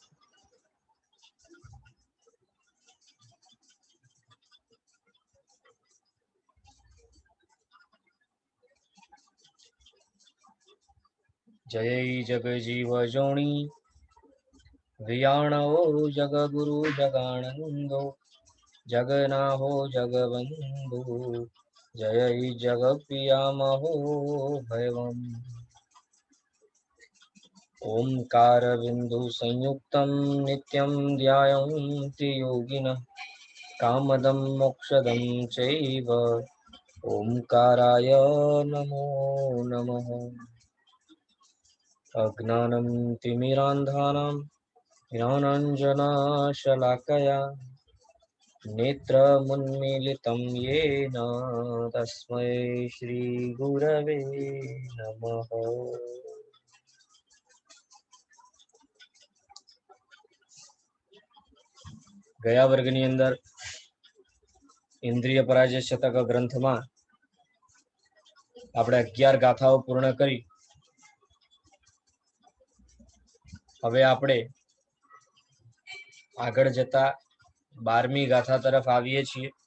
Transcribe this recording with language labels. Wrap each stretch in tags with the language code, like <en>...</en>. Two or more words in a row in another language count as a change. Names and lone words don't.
<pra>જય જગજીવ જોણી વિયાણો જગગુરુ જગાનંદો જગનાહો જગબંધુ જય જગપિયામહો ભયવમ</pra> <sa>ओंकार बिंदु संयुक्तं नित्यं ध्यायन्ति योगिनः कामदं मोक्षदं चैव ओंकाराय नमो नमः। अज्ञानं तिमिरान्धानां ज्ञानाञ्जनशलाकया नेत्रमुन्मीलितं येन तस्मै श्रीगुरवे नमः।</sa> <gu>ગયા વર્ગની અંદર ઇન્દ્રિય પરાજય શતક ગ્રંથમાં આપણે 11 ગાથાઓ પૂર્ણ કરી। હવે આપણે આગળ જતા 12મી ગાથા તરફ આવીએ છીએ।</gu>